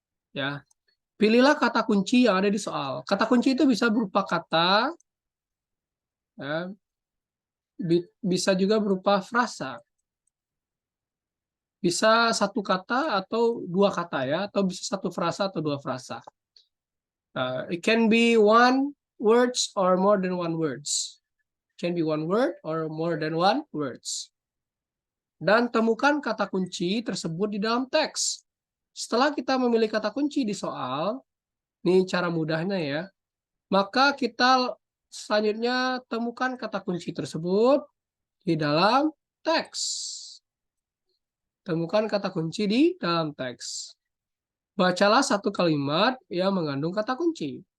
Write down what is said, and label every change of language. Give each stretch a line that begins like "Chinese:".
Indonesian: Ya, pilihlah kata kunci yang ada di soal. Kata kunci itu bisa berupa kata, ya, bisa juga berupa frasa. Bisa satu kata atau dua kata ya, atau bisa satu frasa atau dua frasa.
English: It can be one words or more than one words. Can be one word or more than one words.
Indonesian: Dan temukan kata kunci tersebut di dalam teks. Setelah kita memilih kata kunci di soal, ini cara mudahnya ya, maka kita selanjutnya temukan kata kunci tersebut di dalam teks. temukan kata kunci di dalam teks. Bacalah satu kalimat yang mengandung kata kunci.